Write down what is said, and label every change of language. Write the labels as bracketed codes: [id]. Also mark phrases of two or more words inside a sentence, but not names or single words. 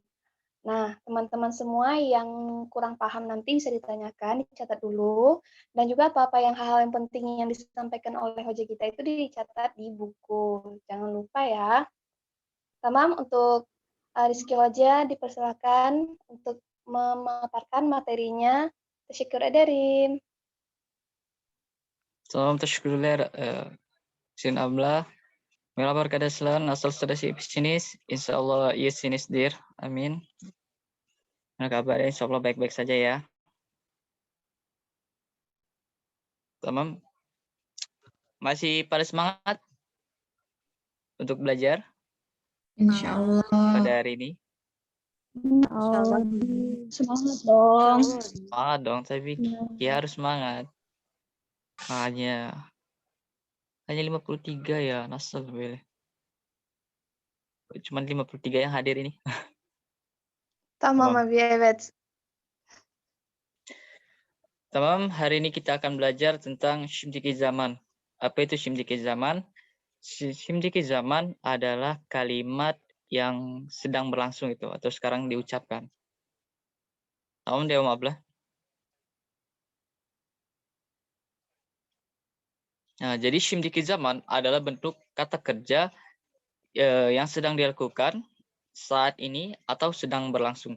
[id] Nah, teman-teman semua yang kurang paham nanti bisa ditanyakan, dicatat dulu. Dan juga apa-apa yang hal-hal yang penting yang disampaikan oleh hoja kita itu dicatat di buku. Jangan lupa ya. Tamam, untuk Rizky Hoja dipersilakan untuk memaparkan materinya. [tr] Teşekkür ederim. Tamam, teşekkürler. Sin Abla. Merhaba arkadaşlar. Nasılsınız? İyisiniz? İnşallah iyisinizdir. Amin. [id] Nah, kabarnya insyaallah baik-baik saja ya. Tamam. Masih pada semangat untuk belajar Insyaallah. pada hari ini? Insyaallah. Semangat dong. Semangat dong, tapi ya harus semangat. Hanya 53 ya, nasel boleh. Cuman 53 yang hadir ini. [tr] Tamam abi, evet. [id] Tamam, hari ini kita akan belajar tentang [tr] Şimdiki Zaman. [id] Apa itu [tr] Şimdiki Zaman? Şimdiki Zaman [id] adalah kalimat yang sedang berlangsung itu atau sekarang diucapkan. [tr] Tamam Dewa Abla. [id] Nah, jadi [tr] Şimdiki Zaman [id] adalah bentuk kata kerja yang sedang dilakukan saat ini atau sedang berlangsung.